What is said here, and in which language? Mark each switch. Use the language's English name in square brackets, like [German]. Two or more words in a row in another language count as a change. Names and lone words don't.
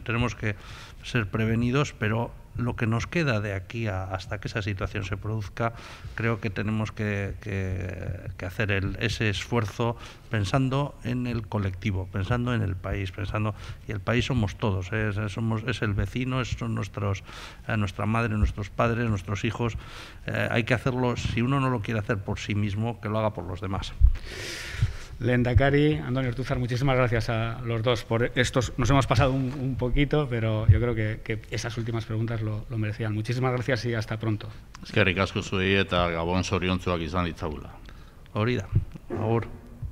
[Spanish] Tenemos que ser prevenidos, pero lo que nos queda de aquí hasta que esa situación se produzca, creo que tenemos que hacer ese esfuerzo pensando en el colectivo, pensando en el país, y el país somos todos, es el vecino, son nuestra madre, nuestros padres, nuestros hijos. Hay que hacerlo, si uno no lo quiere hacer por sí mismo, que lo haga por los demás. Lehendakari, Antonio Ortúzar, muchísimas gracias a los dos por estos. Nos hemos pasado un poquito, pero yo creo que esas últimas preguntas lo merecían. Muchísimas gracias y hasta pronto. [Basque] Eskerrik asko zuei eta Gabon zoriontsuak izan ditzagula. Hori da, agur.